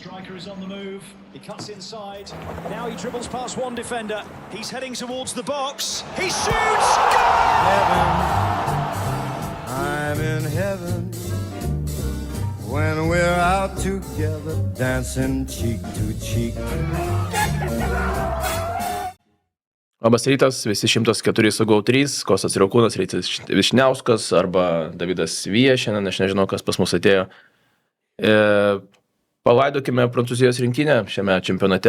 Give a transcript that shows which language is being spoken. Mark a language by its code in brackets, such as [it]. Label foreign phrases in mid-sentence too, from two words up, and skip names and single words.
[en] Striker is on the move. He cuts inside. Now he dribbles past one defender. He's heading towards the box. He shoots! Heaven, I'm in heaven when we're out together dancing cheek to cheek. [lt] Labas rytas, visi 104 su GO3, Kostas Riaukūnas, Rytis Višniauskas arba Davidas Vyja, šiandien aš nežinau, kas pas mus atėjo. Palaidokime Prancūzijos rinktinę šiame čempionate.